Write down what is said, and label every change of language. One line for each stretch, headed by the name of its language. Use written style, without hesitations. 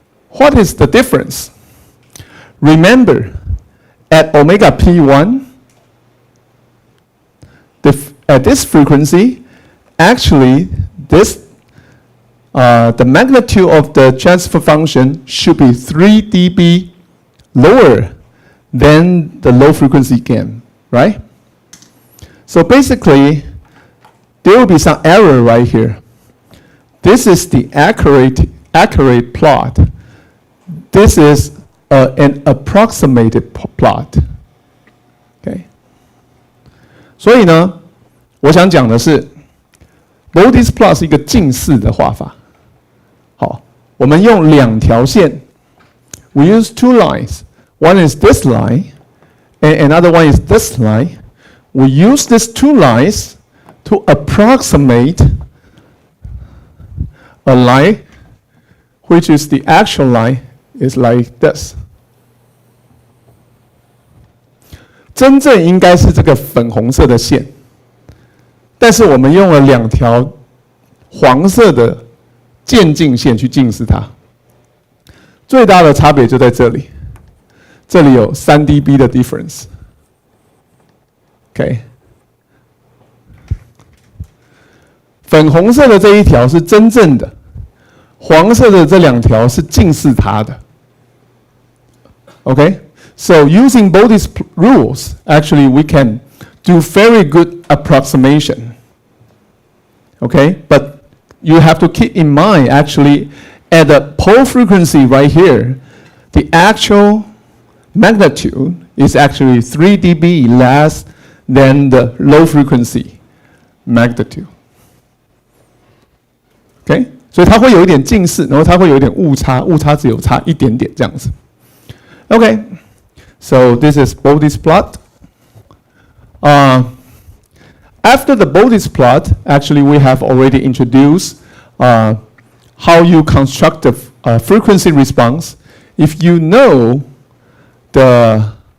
English: What is the difference? Remember, at omega P1, at this frequency, actually the magnitude of the transfer function should be 3 dB lower than the low frequency gain, right? So basically, there will be some error right here. This is the accurate plot. This is an approximated plot. Okay.
Chinese: 所以呢，我想讲的是 Bode's plot 是一个近似的画法。好，我们用两条线
English: We use two lines. One is this line, and another one is this line. We use these two lines to approximate a line, which is the actual line, is like this.
Chinese: 真正应该是这个粉红色的线，但是我们用了两条黄色的渐近线去近似它。最大的差别就在这里，这里有3 dB 的 difference。 OK， 粉红色的这一条是真正的，黄色的这两条是近似它的。
English: OK， so using Bode's rules, actually we can do very good approximation. Okay, but you have to keep in mind, actually, at the pole frequency right here, the actual magnitude is actually 3 dB less than the low frequency magnitude.
Chinese: Okay, 所以它会有一点近似，然后它会有一点误差，误差只有差一点点这样子。
English: Okay, so this is Bode's plot. After the Bode's plot, actually we have already introduced how you construct the frequency response. If you know the